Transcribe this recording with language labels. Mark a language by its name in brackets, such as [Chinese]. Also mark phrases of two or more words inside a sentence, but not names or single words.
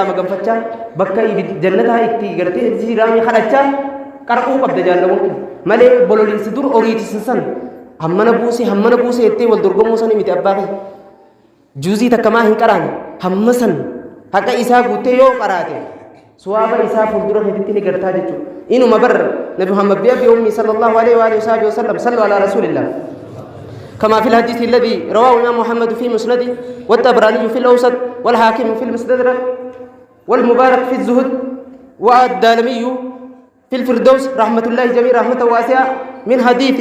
[Oromo] irraa maganfachaa bakka jannataa itti gartee isii raamii kadhachaa qarquu qabda jaalawwan malee bololiinsi dur oriitissan hammana buusee ittee wal dorgomuu sanii miti abbaa kee juuzii takkamaa hin qaraane hamma san haqa isaa guuttee yoo qaraate suwaaba isaa fuuldura keetitti ni gartaa jechuudha inuma bar nabi muhammad biya bi ummi [Arabic] صلى الله عليه وعلى آله وسلم صلوا على رسول الله كما في الحديث الذي رواه الإمام محمد في مسنده والطبراني في الأوسط والحاكم في المستدرك والمبارك في الزهد والدارمي في الفردوس رحمة الله جميع رحمة واسعة من حديث